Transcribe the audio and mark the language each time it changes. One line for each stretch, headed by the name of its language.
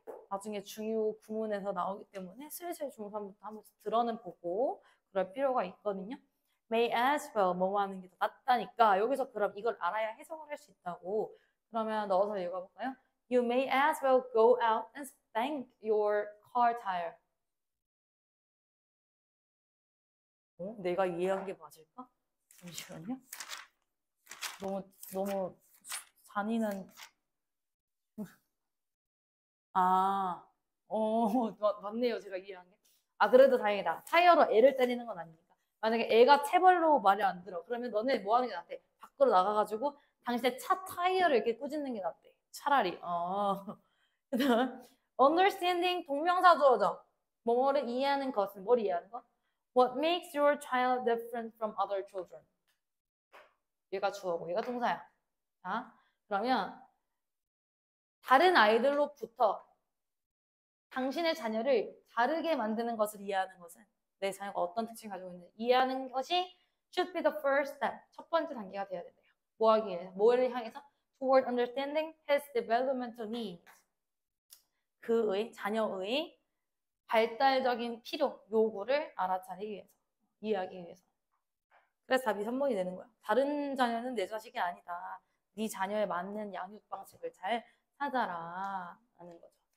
Korean: 나중에 중요 구문에서 나오기 때문에 슬슬 중3부터 한 번씩 들어는 보고 그럴 필요가 있거든요. may as well 뭐 하는 게 더 낫다니까 여기서 그럼 이걸 알아야 해석을 할 수 있다고. 그러면 넣어서 읽어볼까요?
English: You may as well go out and spank your car tire.
Korean: 내가 이해한 게 맞을까? 잠시만요. 너무 잔인한. 아, 맞네요. 제가 이해한 게. 아, 그래도 다행이다. 타이어로 애를 때리는 건 아니니까. 만약에 애가 체벌로 말이 안 들어. 그러면 너는 뭐 하는 게 낫대? 밖으로 나가가지고 당신의 차 타이어를 이렇게 꾸짖는 게 낫대. 차라리. 그다음 understanding 동명사 주어져. 뭐뭐를 이해하는 것은 뭘 이해하는 거?
English: What makes your child different from other children?
Korean: 얘가 주어고 얘가 동사야. 자, 그러면 다른 아이들로부터 당신의 자녀를 다르게 만드는 것을 이해하는 것은 내 자녀가 어떤 특징을 가지고 있는지 이해하는 것이
English: should be the first step.
Korean: 첫 번째 단계가 되어야 된대요. 뭐 하기 위해서? 뭐를 향해서?
English: Toward understanding his developmental needs.
Korean: 그의, 자녀의 발달적인 필요, 요구를 알아차리기 위해서. 이해하기 위해서. 그래서 답이 3번이 되는 거야. 다른 자녀는 내 자식이 아니다. 네 자녀에 맞는 양육 방식을 잘 찾아라. 라는 거죠.